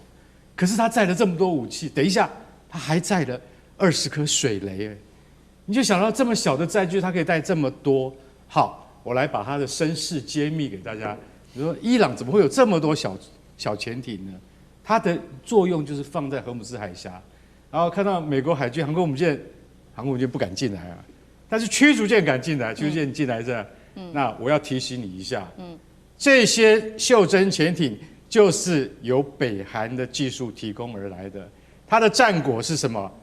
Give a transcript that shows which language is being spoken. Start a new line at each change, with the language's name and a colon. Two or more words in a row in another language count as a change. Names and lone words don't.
Chinese: 可是它載了這麼多武器，等一下它還載了20顆水雷，你就想到這麼小的載具，它可以帶這麼多。好，我來把它的身世揭秘給大家。比如說，伊朗怎麼會有這麼多小潛艇呢？它的作用就是放在荷姆茲海峽，然後看到美國海軍航空母艦不敢進來啊，但是驅逐艦敢進來，驅逐艦進來這樣。那我要提醒你一下，這些袖珍潛艇就是由北韓的技術提供而來的。它的戰果是什麼？